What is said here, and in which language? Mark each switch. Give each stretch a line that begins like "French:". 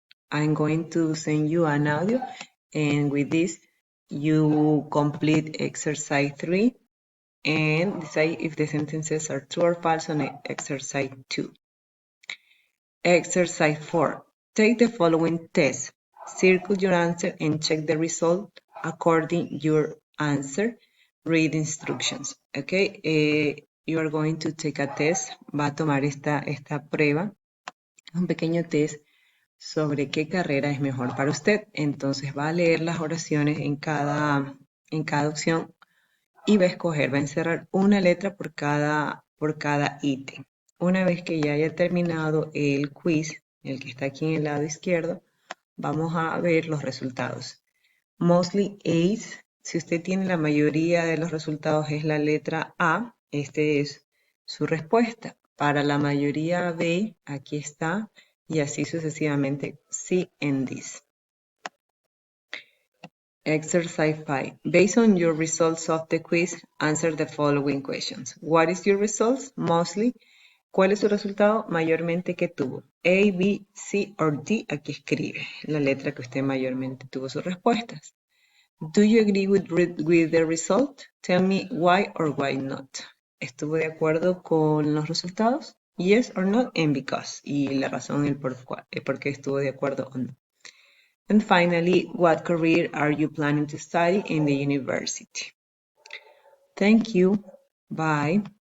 English: I'm going to send you an audio, and with this, you complete exercise 3 and decide if the sentences are true or false on exercise 2. Exercise 4. Take the following test. Circle your answer and check the result according your answer. Read instructions. Okay, you are going to take a test.
Spanish: Va a tomar esta prueba, un pequeño test sobre qué carrera es mejor para usted. Entonces va a leer las oraciones en cada opción y va a escoger, va a encerrar una letra por cada ítem. Una vez que ya haya terminado el quiz, el que está aquí en el lado izquierdo, vamos a ver los resultados.
English: Mostly A's,
Spanish: si usted tiene la mayoría de los resultados es la letra A, este es su respuesta. Para la mayoría B, aquí está, y así sucesivamente,
English: C and this. Exercise 5. Based on your results of the quiz, answer the following questions. What is your results? Mostly.
Spanish: ¿Cuál es su resultado? Mayormente, ¿qué tuvo? A, B, C or D. Aquí escribe la letra que usted mayormente tuvo sus respuestas.
English: Do you agree with the result? Tell me why or why not.
Spanish: ¿Estuvo de acuerdo con los resultados?
English: Yes or not and because.
Spanish: Y la razón el por qué estuvo de acuerdo o no.
English: And finally, what career are you planning to study in the university? Thank you. Bye.